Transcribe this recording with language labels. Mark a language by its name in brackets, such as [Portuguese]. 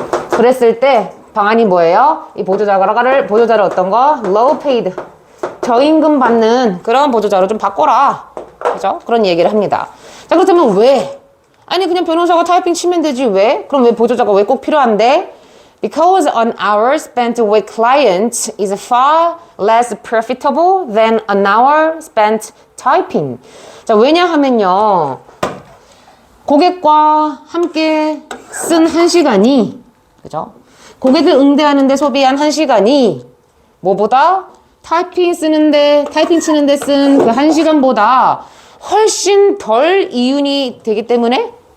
[Korean] 그랬을 때 방안이 뭐예요? 이 보조자를 어떤 거? [English] low paid. [Korean] 저임금 받는 그런 보조자로 좀 바꿔라. 그죠? 그런 얘기를 합니다. 자, 그렇다면 왜? 아니, 그냥 변호사가 타이핑 치면 되지. 왜? 그럼 왜 보조자가 왜 꼭 필요한데? [English] Because an hour spent with clients is far less profitable than an hour spent typing. [Korean] 자, 왜냐하면요, 고객과 함께 쓴 1시간이, 그죠? 고객을 응대하는데 소비한 1시간이 뭐보다 타이핑 치는데 쓴 그 1시간보다 훨씬 덜 이윤이 되기 때문에?